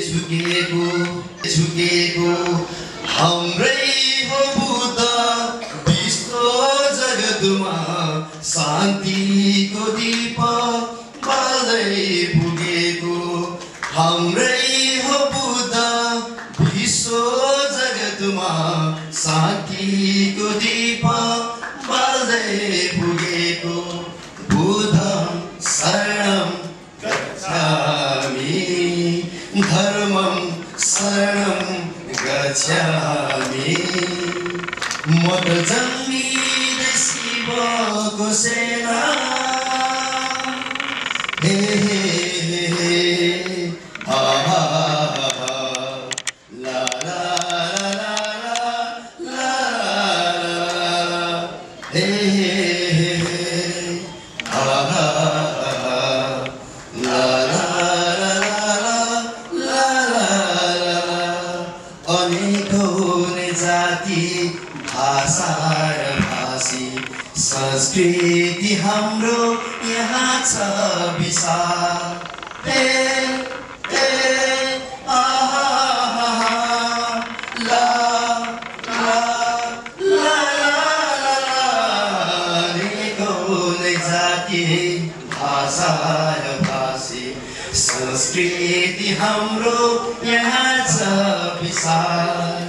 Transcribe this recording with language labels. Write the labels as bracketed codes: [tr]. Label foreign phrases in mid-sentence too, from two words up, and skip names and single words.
[ne] झुकेको हाम्रै हो बुद्ध विश्व जगतमा शान्तिको दीप बाल्दै पुगेको। हाम्रै हो बुद्ध विश्व जगतमा शान्तिको दीप बाल्दै पुगेको। [sa] बुद्धं शरणं गच्छामि, धर्मं शरणं गच्छामि। [ne] म त जन्मिँदै शिवको सेना, हे हे हे हा ला ला ला ला हे भाषा र भाषी संस्कृति हाम्रो यहाँ छ विशाल। भाषा र भाषी संस्कृति हाम्रो यहाँ छ विशाल।